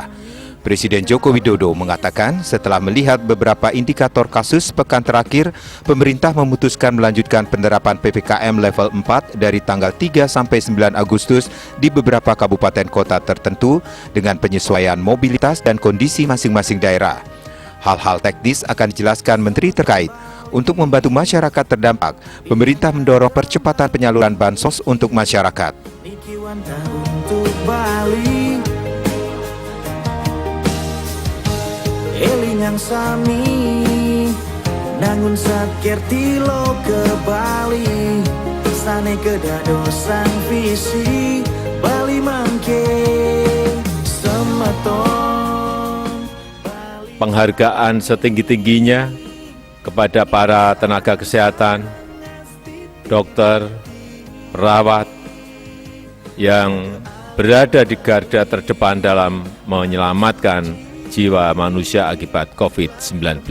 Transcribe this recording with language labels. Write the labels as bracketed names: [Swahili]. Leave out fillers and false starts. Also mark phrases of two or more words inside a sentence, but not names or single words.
[Indonesian] Presiden Joko Widodo mengatakan setelah melihat beberapa indikator kasus pekan terakhir, pemerintah memutuskan melanjutkan penerapan PPKM level 4 dari tanggal 3 sampai 9 Agustus di beberapa kabupaten kota tertentu dengan penyesuaian mobilitas dan kondisi masing-masing daerah. Hal-hal teknis akan dijelaskan Menteri terkait. Untuk membantu masyarakat terdampak, pemerintah mendorong percepatan penyaluran bansos untuk masyarakat. [Balinese] Elingang sami Nangun Satkerti Loke Bali. Sane kedadosan visi Bali mangke semeton. [Indonesian] penghargaan setinggi-tingginya kepada para tenaga kesehatan, dokter, perawat yang berada di garda terdepan dalam menyelamatkan jiwa manusia akibat COVID-19.